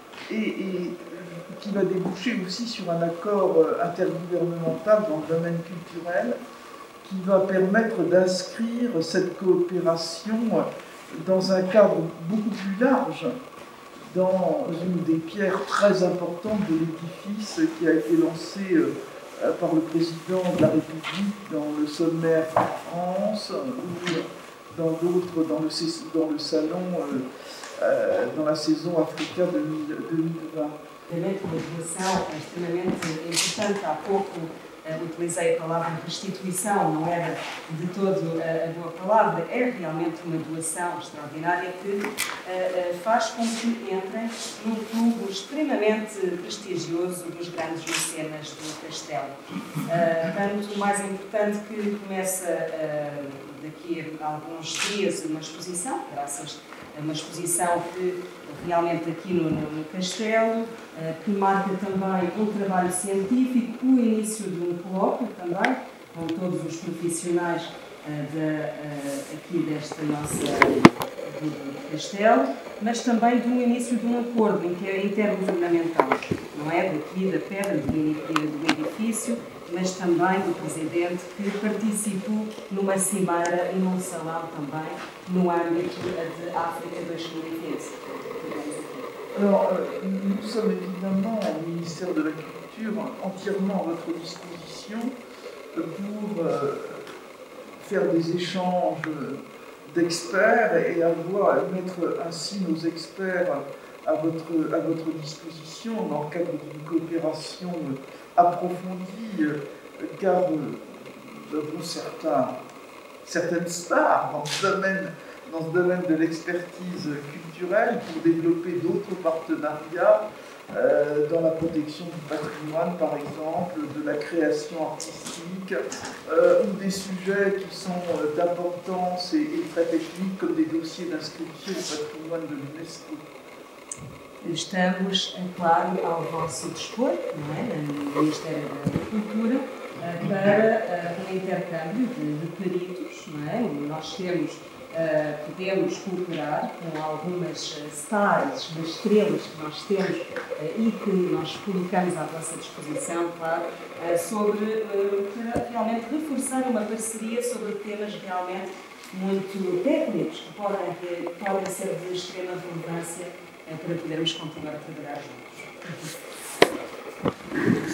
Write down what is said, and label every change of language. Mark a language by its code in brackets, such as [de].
[fr] et qui va déboucher aussi sur un accord intergouvernemental dans le domaine culturel qui va permettre d'inscrire cette coopération dans un cadre beaucoup plus large, dans une des pierres très importantes de l'édifice qui a été lancé par le président de la République dans le sommaire France ou dans d'autres, dans le salon, dans la saison Africa 2020. [pt] Elemento de doação é extremamente importante. Há pouco utilizei a palavra restituição, não era de todo a boa palavra, é realmente uma doação extraordinária que faz com que entrem num clube extremamente prestigioso dos grandes mecenas do Castelo. Tanto mais importante que começa daqui a alguns dias uma exposição, graças a uma exposição que realmente aqui no Castelo, que marca também um trabalho científico, o início de um colóquio também, com todos os profissionais aqui desta nossa do Castelo, mas também do início de um acordo intergovernamental, não é? Daqui da pedra do edifício, mas também do Presidente que participou numa cimeira e num salão também no âmbito de África 2015. [fr] Alors, nous sommes évidemment au ministère de la Culture entièrement à votre disposition pour faire des échanges d'experts et mettre ainsi nos experts à votre disposition dans le cadre d'une coopération approfondie, car nous avons certaines stars dans ce domaine de l'expertise culturelle pour développer d'autres partenariats dans la protection du patrimoine, par exemple, de la création artistique, ou des sujets qui sont d'importance et très techniques, comme des dossiers d'inscription au patrimoine de l'UNESCO. [pt] Estamos, claro, ao vosso dispor, não é? No Ministério da Cultura, para intercâmbio de peritos, não é? Nós podemos cooperar com algumas stars, das estrelas que nós temos e que nós colocamos à vossa disposição, claro, para realmente reforçar uma parceria sobre temas realmente muito técnicos que podem ser de extrema relevância para podermos continuar a trabalhar juntos.